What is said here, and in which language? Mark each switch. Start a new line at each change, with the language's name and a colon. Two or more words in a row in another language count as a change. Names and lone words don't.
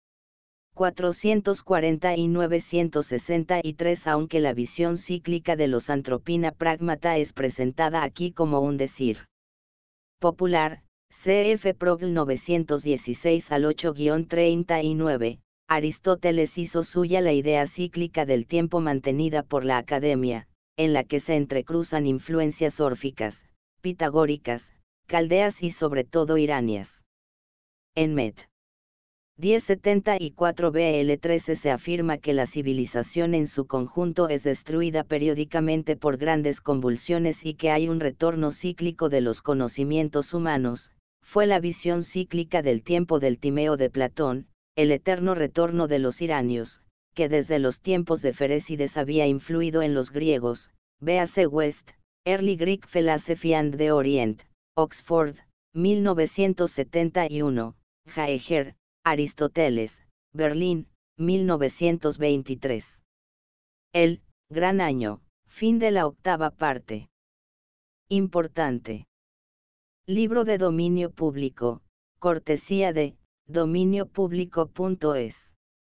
Spanish: 449-163 Aunque la visión cíclica de los Antropina Pragmata es presentada aquí como un decir popular, cf. Progl 916 al 8-39, Aristóteles hizo suya la idea cíclica del tiempo mantenida por la Academia, en la que se entrecruzan influencias órficas, pitagóricas, caldeas y sobre todo iranias. En Met. 1074 BL 13 se afirma que la civilización en su conjunto es destruida periódicamente por grandes convulsiones y que hay un retorno cíclico de los conocimientos humanos. Fue la visión cíclica del tiempo del Timeo de Platón, el eterno retorno de los iranios, que desde los tiempos de Ferécides había influido en los griegos. Véase West, Early Greek Philosophy and the Orient, Oxford, 1971, Jaeger, Aristóteles, Berlín, 1923. El Gran Año, fin de la octava parte. Importante. Libro de dominio público, cortesía de dominiopublico.es.